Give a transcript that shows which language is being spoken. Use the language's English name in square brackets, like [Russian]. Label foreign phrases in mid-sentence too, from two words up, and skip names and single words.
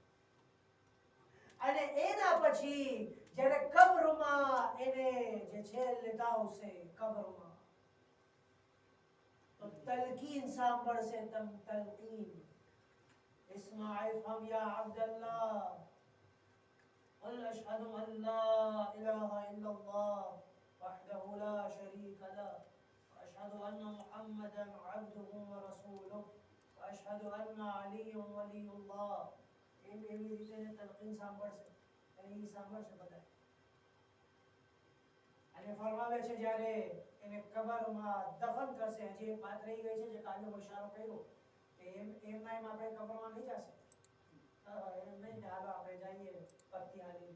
[Gujarati] અને એના પછી જ્યારે કબ્રમાં એને જે છે લેતા આવશે કબ્રમાં તો તલકીન સાંભળશે. [Arabic] તલકીન اسمع افهم يا عبد الله قل أشهد أن لا إله إلا الله وحده لا شريك له وأشهد أن محمدا عبده ورسوله وأشهد أن عليا ولي الله. [Gujarati] એવી રીતે તલકીન સાંભળશે અને એ સાંભળશે બધા. અને ફરમાવે છે જ્યારે એને કબરમાં દફન કરશે, હજી એક વાત રહી ગઈ છે જે કાલે ઇશારો કર્યો કે એમના એમ આપણે કબરમાં નહીં જશે, એમ નહીં કે હાલો આપણે જઈએ પત્તી હાલી.